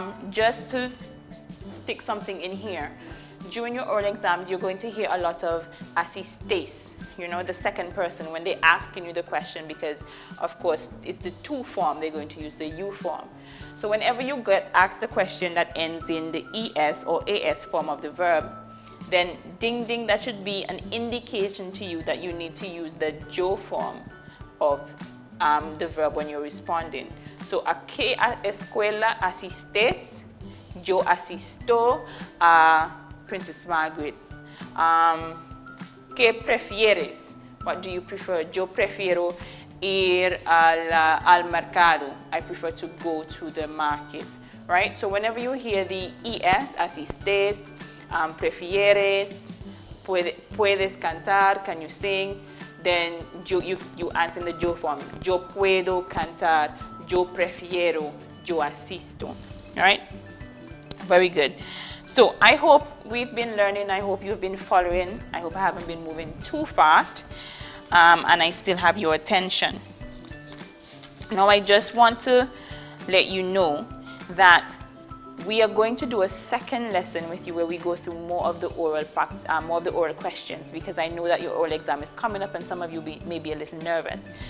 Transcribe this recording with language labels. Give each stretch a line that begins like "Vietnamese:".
English: Just to stick something in here, during your oral exams, you're going to hear a lot of asistes, you know, the second person, when they're asking you the question, because, of course, it's the to form, they're going to use the you form. So whenever you get asked a question that ends in the ES or AS form of the verb, then ding ding, that should be an indication to you that you need to use the yo form of the verb when you're responding.
Spanish: So, ¿a qué escuela asistes? Yo asisto a Princess Margaret. ¿Qué prefieres? What do you prefer? Yo prefiero ir al mercado.
English: I prefer to go to the market, right? So whenever you hear the es, asistes, prefieres, puedes cantar, can you sing? Then you answer in the yo form.
Spanish: Yo puedo cantar, yo prefiero, yo asisto.
English: All right? Very good. So I hope we've been learning. I hope you've been following. I hope I haven't been moving too fast. And I still have your attention. Now I just want to let you know that we are going to do a second lesson with you where we go through more of the oral questions, because I know that your oral exam is coming up and some of you may be a little nervous.